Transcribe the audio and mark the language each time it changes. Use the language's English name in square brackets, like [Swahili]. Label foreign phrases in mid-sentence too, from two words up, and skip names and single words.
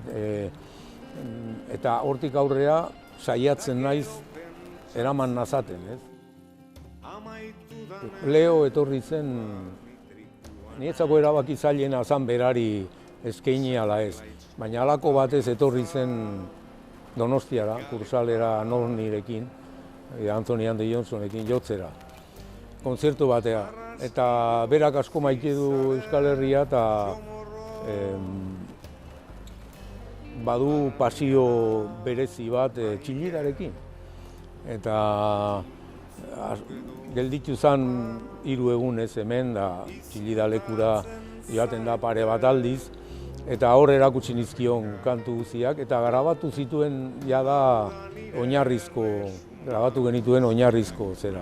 [Basque] Eta hortik aurrea saiatzen naiz eraman nazaten, ez? Leo etorri zen, niretzako erabaki zailena zan berari eskaini ala ez, baina halako batez etorri zen Donostiara, Kursalera Nornirekin, Anthony and the Johnsonekin jotzera, kontzertu batea. Eta berak asko maite du Euskal Herria eta badu pasio berezi bat txilidarekin. Eta gelditu zen 3 egunez hemen, txilida lekura joaten da pare bat aldiz, eta hor erakutsi nizkion kantu guziak, eta grabatu zituen jada oinarrizko, grabatu genituen oinarrizko zerak.